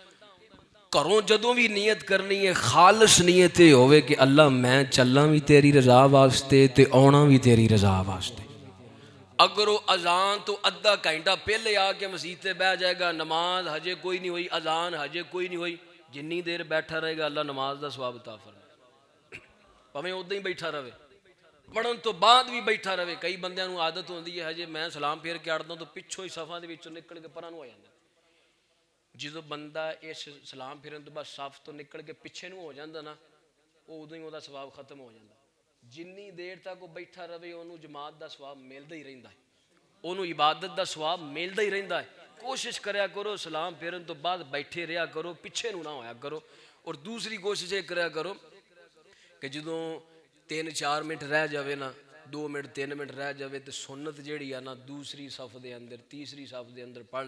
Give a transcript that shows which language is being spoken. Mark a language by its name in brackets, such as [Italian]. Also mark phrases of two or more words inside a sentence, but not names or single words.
[Punjabi] گھروں جدوں بھی نیت کرنی ہے خالص نیت یہ ہوئے کہ اللہ میں چلاں بھی تیری رضا واسطے تے آنا بھی تیری رضا واسطے اگر وہ اذان تو ادھا گھنٹہ پہلے آ کے مسجد تے بیٹھ جائے گا نماز ہجے کوئی نہیں ہوئی اذان ہجے کوئی نہیں ہوئی جنی دیر بیٹھا رہے گا اللہ نماز دا ثواب عطا فرمائے پاویں اوداں ہی بیٹھا رہے پڑھن تو بعد بھی بیٹھا رہے کئی بندیاں نوں عادت ہوندی ہے ہجے میں سلام پھیر کے اڑدا تو پچھوں ہی صفاں دے وچوں نکل کے پراں نوں ہو جاندا جدوں بندہ اس سلام پھرن تو بعد صف تو نکل کے پیچھے نوں ہو جاندا نا وہ ادوں ہی وہ ثواب ختم ہو جاندا جنی دیر تک وہ بیٹھا رہے انہوں جماعت دا ثواب ملدا ہی رہندا ہے انہوں عبادت دا ثواب ملدا ہی رہندا ہے کوشش کریا کرو سلام پھرن تو بعد بیٹھے رہیا کرو پیچھے نوں نہ ہویا کرو اور دوسری کوشش یہ کریا کرو کہ جدوں 3-4 منٹ رہ جاوے نا 2 منٹ 3 منٹ رہ جاوے تو سنت جیڑی ہے نا دوسری صف دے اندر تیسری صف دے اندر پڑھ